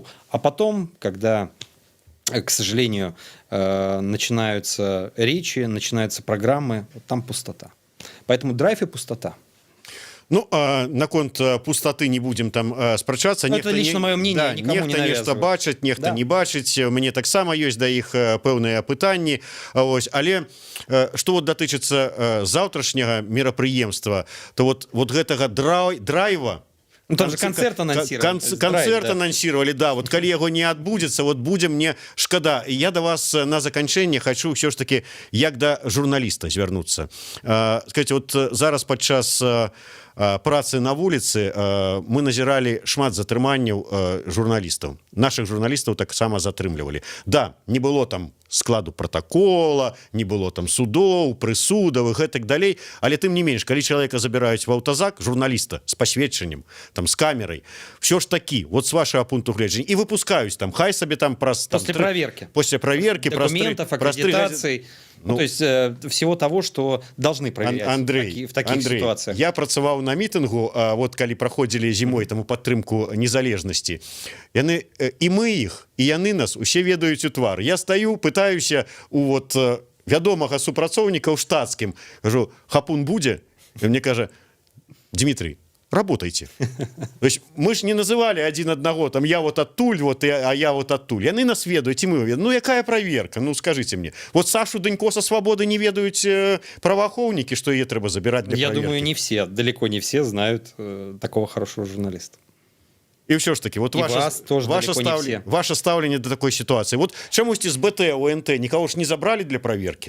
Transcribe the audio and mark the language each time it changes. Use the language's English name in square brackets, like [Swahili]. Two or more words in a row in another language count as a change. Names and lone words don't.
[Russian] А потом, когда, к сожалению, начинаются речи, начинаются программы, там пустота. Поэтому драйв и пустота. [Belarusian] Ну, наконт пустоты не будем там спрачацца. [Russian] Это лично мое мнение, да, никому не навязываю. [Belarusian] Нехта бачыць, нехта [Russian] Да. [Belarusian] не бачыць. Мне таксама ёсць да іх пэўныя пытанні. Ось, але што вот датычыцца заўтрашняга мерапрыемства, то вот гэтага драйва, [Russian] ну, там же концерт анонсировали. Концерт анонсировали, да. [Belarusian] Вот калі яго не адбудзецца, вот будзе мне шкада. І я да вас на заканчэнне хочу ўсё ж таки як да журналіста звярнуцца. Скажите, вот зараз падчас працы на вуліцы мы назіралі шмат затрыманняў журналістаў. Нашых журналістаў таксама затрымлівалі. Да, не было там складу протакола, не было там судоў, прысудаў і гэтак далей, але тым не менш, калі чалавека забіраюць в аўтазак, журналіста з пасведчаннем, там з камерай, все ж такі, вот [Russian] с вашего [Belarusian] пункту гледжання, і выпускаюць там, хай сабе там праз [Russian] После проверки. После проверки, документов, аккредитаций, ну, то есть всего того, что должны проверять Андрей, в таких ситуациях. [Belarusian] Я працаваў на мітынгу, вот калі праходзілі зімой там у падтрымку незалежнасці. Яны і мы іх, і яны нас усе ведаюць у твар. Я стаю, пытаюся у вот вядомага супрацоўніка ў штатскім, кажу, хапун будзе? І мне кажа, [Russian] Дмитрий, работайте. То есть мы ж не называли один одного, там я вот оттуль, вот, а я вот оттуль. [Belarusian] Яны нас ведают, и мы ведаем. [Russian] Ну, якая проверка? Ну, скажите мне. Вот Сашу Дынько со Свободы не ведают правоохранники, что ее треба забирать для проверки? Я думаю, не все, далеко не все знают такого хорошего журналиста. И все ж таки, вот ваше ставление до такой ситуации. Вот чамусьці з БТ, ОНТ никого ж не забрали для проверки?